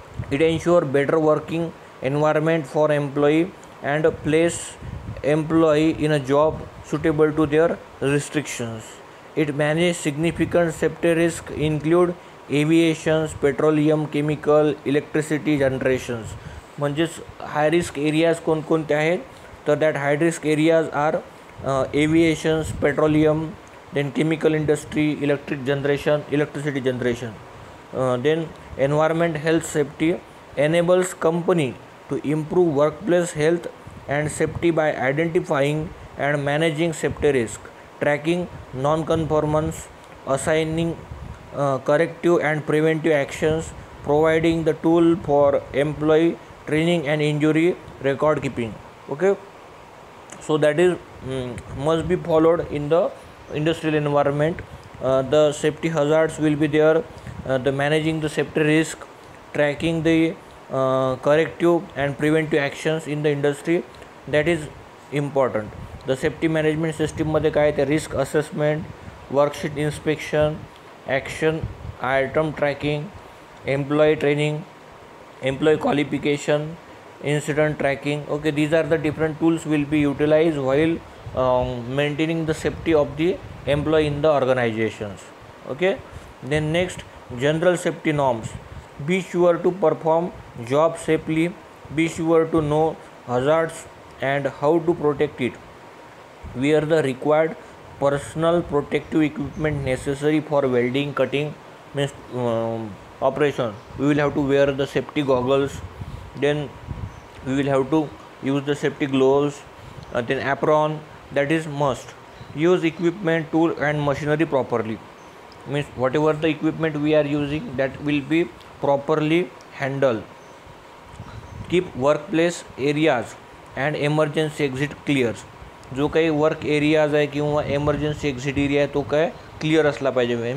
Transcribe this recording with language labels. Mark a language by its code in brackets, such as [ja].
[en] It ensure better working environment for employee and place employee in a job suitable to their restrictions. It manages significant safety risk include aviation, petroleum, chemical, electricity generations. म्हणजेच high risk areas [mr] कोणकोणते आहेत तर [en] That high risk areas are aviations, petroleum, then chemical industry, electricity generation. Then environment, health, safety enables company to improve workplace health and safety by identifying and managing safety risk tracking non-conformance, assigning corrective and preventive actions, providing the tool for employee training and injury record keeping. Okay, so that is must be followed in the industrial environment. The safety hazards will be there, the managing the safety risk, tracking the corrective and preventive actions in the industry, that is important. The safety management system [mr] मध्ये काय ते [en] Risk assessment, worksheet inspection, action item tracking, employee training, employee qualification, incident tracking. Okay, these are the different tools will be utilized while maintaining the safety of the employee in the organizations. Okay, then next, general safety norms. Be sure to perform job safely, be sure to know hazards and how to protect it. Wear the required personal protective equipment necessary for welding, cutting, means operation. We will have to wear the safety goggles, then we will have to use the safety gloves, then apron, that is must. Use equipment, tool and machinery properly, means whatever the equipment we are using, that will be properly handled. Keep workplace areas and emergency exit clear. [mr] जो काही work areas आहे किंवा emergency exit area आहे तो काय clear असला पाहिजे.